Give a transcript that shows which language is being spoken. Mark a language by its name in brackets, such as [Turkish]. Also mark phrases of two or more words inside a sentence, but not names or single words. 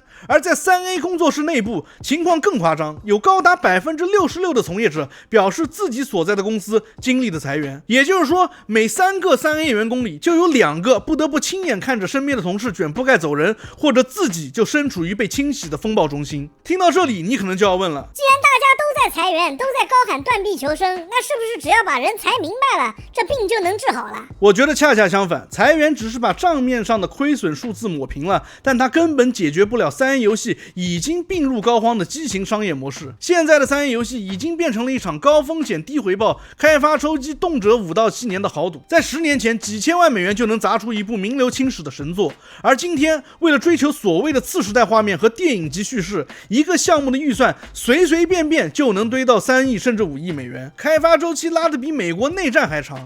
[Chinese] 而在 3A 工作室內部，情況更誇張，有高達66%的從業者表示自己所在的公司經歷了裁員。也就是說，每3個 3A 員工裡就有2個不得不親眼看着身邊的同事卷鋪蓋走人，或者自己就身處於被清洗的風暴中心。聽到這裡，你可能就要問了，既然大家都在裁员，都在高喊斷臂求生，那是不是只要把人裁明白了，这病就能治好了？我覺得恰恰相反，裁員只是把賬面上的虧損數字抹平了，但它根本解決不了 3A 遊戲已經病入膏肓的畸形商業模式。現在的 3A 遊戲已經變成了一場高風險低回報、開發周期動輒5到7年的豪賭。在10年前，幾千萬美元就能砸出一部名留青史的神作，而今天為了追求所謂的次時代畫面和電影級敘事，一個項目的預算隨隨便便就能堆到3億甚至5億美元，開發周期拉得比美國內戰還長。